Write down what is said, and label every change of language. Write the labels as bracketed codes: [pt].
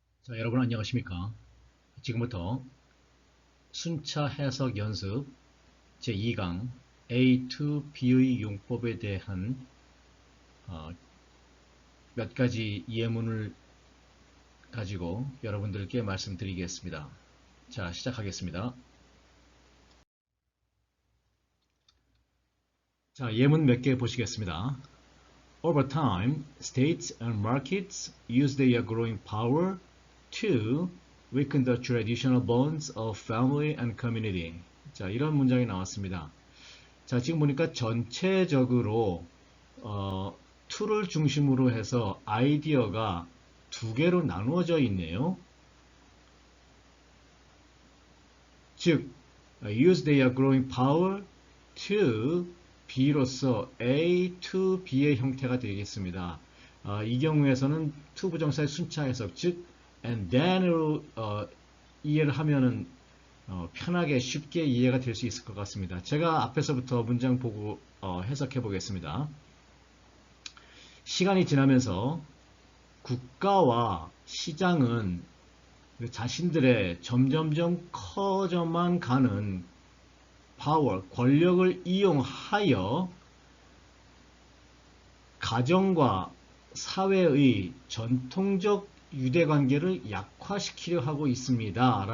[ko] 자, 여러분 안녕하십니까? 지금부터 순차 해석 연습 제2강 A to B의 용법에 대한 몇 가지 예문을 가지고 여러분들께 말씀드리겠습니다. 자, 시작하겠습니다. 자, 예문 몇 개 보시겠습니다. [en] Over time, states and markets use their growing power to weaken the traditional bonds of family and community. [ko] 자, 이런 문장이 나왔습니다. 자, 지금 보니까 전체적으로 to를 중심으로 해서 아이디어가 두 개로 나누어져 있네요. 즉, [en] use their growing power to B [ko] 로서 A to B의 형태가 되겠습니다. 이 경우에서는 to 부정사의 순차 해석, 즉 [en] and then [ko] 으로 이해를 하면은 편하게 쉽게 이해가 될 수 있을 것 같습니다. 제가 앞에서부터 문장 보고 해석해 보겠습니다. 시간이 지나면서 국가와 시장은 자신들의 점점점 커져만 가는 파워, 권력을 이용하여 가정과 사회의 전통적 유대관계를 약화시키려 하고 있습니다.